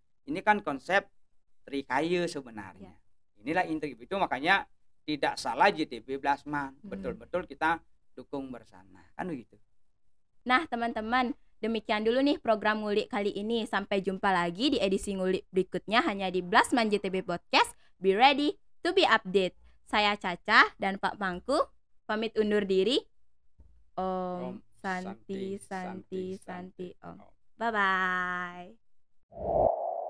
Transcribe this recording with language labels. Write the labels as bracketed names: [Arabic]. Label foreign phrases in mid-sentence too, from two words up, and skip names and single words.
[Indonesian] Ini kan konsep trikaya sebenarnya. Inilah integritas. Itu makanya tidak salah JTB Blasman. Betul-betul kita dukung bersama. Kan begitu. Nah, teman-teman, demikian dulu nih program Ngulik kali ini. Sampai jumpa lagi di edisi Ngulik berikutnya hanya di Blasman JTB Podcast. [English] Be ready to be update. [Indonesian] Saya Caca dan Pak Mangku pamit undur diri. [Sanskrit] Om Santi Santi Santi Om. [English] Bye bye.